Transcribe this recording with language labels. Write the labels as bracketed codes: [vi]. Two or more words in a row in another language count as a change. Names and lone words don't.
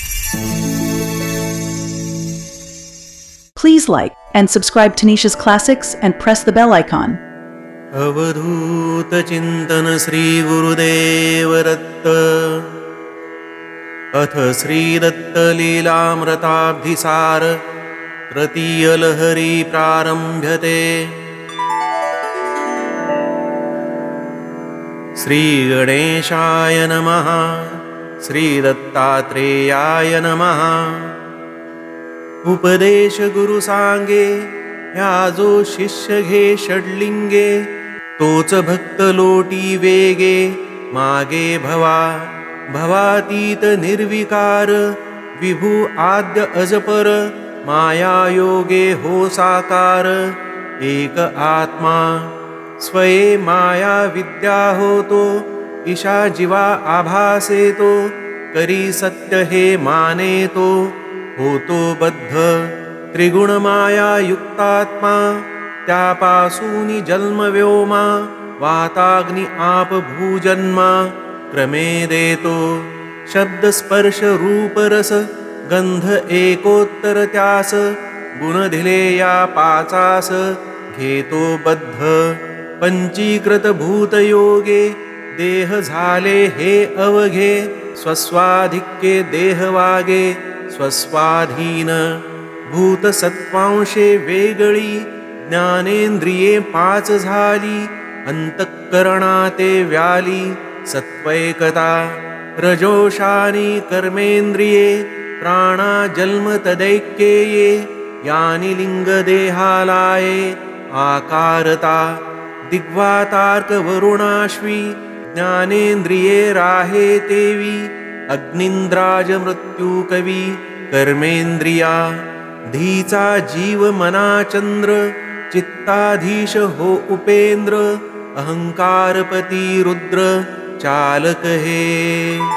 [en] Please like and subscribe to Nisha's Classics and press the bell icon. [mr] अवधूत चिंतन श्री गुरुदेव दत्त। [sa] अथ श्री दत्त लीलामृताब्धिसार तृतीय लहरी प्रारंभ्यते। श्री गणेशाय नमः। श्री दत्तात्रेयाय नमः। [mr] उपदेश गुरु सांगे, ह्या जो शिष्य घे षडलिंगे, तोच भक्त लोटी वेगे, मागे भवा भवातीत निर्विकार, विभू आद्य अजपर, माया योगे हो साकार, एक आत्मा स्वये माया विद्या होतो, ईशा जीवा आभासे तो, करी सत्य हे माने तो, होतो बद्ध त्रिगुण माया युक्तात्मा, त्यापासूनी जन्म व्योमा, वाताग्नि आप भूजन्मा, क्रमे देतो शब्द स्पर्श रूप रस, गंध एकोत्तर त्यास, गुण दिले या पाचास, घेतो बद्ध पंचीकृत भूत योगे, देह झाले हे अवघे, स्वस्वाधिक्ये देह वागे, स्वस्वाधीन भूत सत्वांशे वेगळी, ज्ञानेंद्रिये पाच झाली, अंतःकरणाते व्याली, सत्वैकता रजोशानी कर्मेंद्रिये, प्राणा जन्म तदैक्येये, यानी लिंग देहालाये, आकारता दिग्वातार्क वरुणाश्वी, ज्ञानेंद्रिये राहे तेवी, अग्निंद्राज मृत्यू कवी, कर्मेंद्रिया धीचा जीव मना चंद्र, चित्ताधीश हो उपेंद्र, अहंकारपती रुद्र चालक हे,